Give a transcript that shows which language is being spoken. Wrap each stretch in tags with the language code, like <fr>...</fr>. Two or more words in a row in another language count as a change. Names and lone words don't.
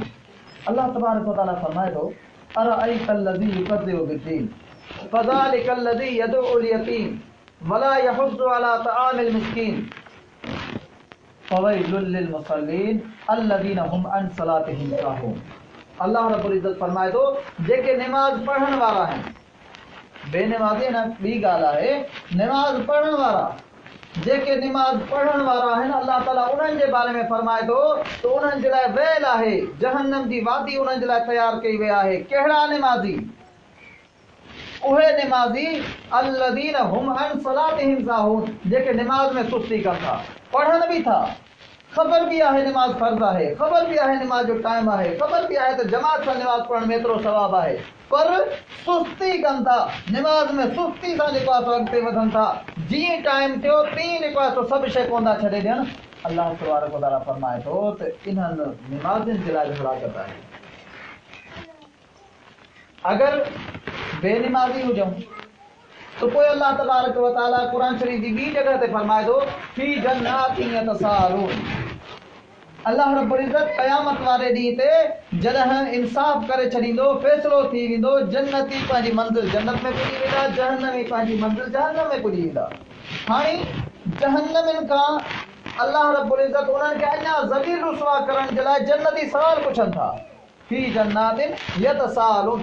<sd>अलाह</sd> <ar>تبارك وتعالى</ar> <sd>फरमाए थो,</sd> <ar>أرأيت الذي يكذب بالدين فذلك الذي يدع اليتيم ولا يحض على طعام المسكين فويل للمصلين الذين هم عن صلاتهم ساهون.</ar> <sd>अल्लाह</sd> <ar>رب العزة</ar> <sd>फरमाए थो, जेके निमाज़ पढ़ण वारा आहिनि, बेनिमाज़ी न ॿी ॻाल्हि आहे, निमाज़ पढ़ण वारा, जेके निमाज़ पढ़ण वारा आहिनि, अल्लाह ताला उन्हनि जे बारे में फरमाए थो त उन्हनि जे लाइ वेल आहे, जहन्नम जी वादी उन्हनि जे लाइ तयारु कई वई आहे। कहिड़ा निमाज़ी? उहे निमाज़ी</sd> <ar>الذين هم عن صلاتهم ساهون,</ar> <sd>जेके निमाज़ में सुस्ती कनि था, पढ़नि भी था, ख़बर भी आहे निमाज़ फ़र्ज़ आहे, ख़बर भी आहे निमाज़ जो टाइम आहे, ख़बर भी आहे त जमात सां निमाज़ पढ़ण में एतिरो सवाब आहे, पर सुस्ती कनि था, निमाज़ में सुस्ती सां जेको आहे सो अॻिते वधनि था। जीअं टाइम थियो तीअं जेको आहे सो सभु शइ कोन था छॾे ॾियनि। अल्लाह</sd> <ar>تبارك وتعالى</ar> <sd>फरमाए थो त इन्हनि निमाज़ियुनि जे लाइ हलाकत आहे। अगर बेनिमाज़ी हुजूं तो पोइ अल्लाह</sd> <ar>تبارك وتعالى</ar> <sd>कुरान शरीफ जी ॿी जगह ते फरमाए थो,</sd> <ar>في جنات يتساءلون.</ar> <sd>अल्लाह</sd> <ar>رب العزة</ar> <sd>क़यामत वारे ॾींहं ते जॾहिं इंसाफ़ करे छॾींदो, फ़ैसिलो थी वेंदो, जन्नती पंहिंजी मंज़िल जन्नत में पुॼी वेंदा, जहन्नमी पंहिंजी मंज़िल जहन्नम में पुॼी वेंदा। हाणे जहन्नमियुनि खां अल्लाह</sd> <ar>رب العزة</ar> <sd>उन्हनि खे अञा ज़लील रुसवा करण जे लाइ जन्नती सवाल पुछनि था,</sd> <ar>في جنات يتساءلون.</ar>